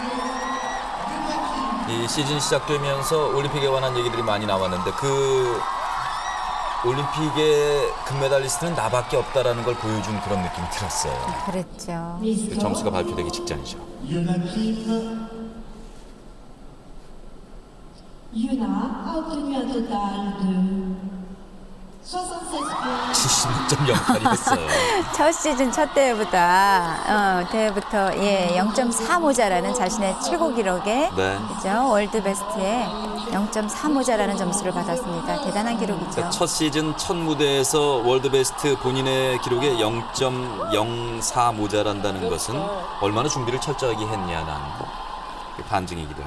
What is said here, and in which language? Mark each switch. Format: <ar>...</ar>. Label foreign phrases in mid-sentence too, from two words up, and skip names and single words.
<ko>이 시즌 시작되면서 올림픽에 관한 얘기들이 많이 나왔는데 그 올림픽의 금메달리스트는 나밖에 없다라는 걸 보여준 그런 느낌이 들었어요. 그랬죠. 그 점수가 발표되기 직전이죠.</ko> <fr>Yuna a obtenu un total de 76 points.</fr> <ko>76.08이었어요. 첫 시즌 첫 대회부터 0.4 모자라는 자신의 최고 기록에 네. 그죠? 월드 베스트에 0.4 모자라는 점수를 받았습니다. 대단한 기록이죠. 그러니까 첫 시즌 첫 무대에서 월드 베스트 본인의 기록에 0.04 모자란다는 것은 얼마나 준비를 철저하게 했냐는 반증이기도 하죠.</ko>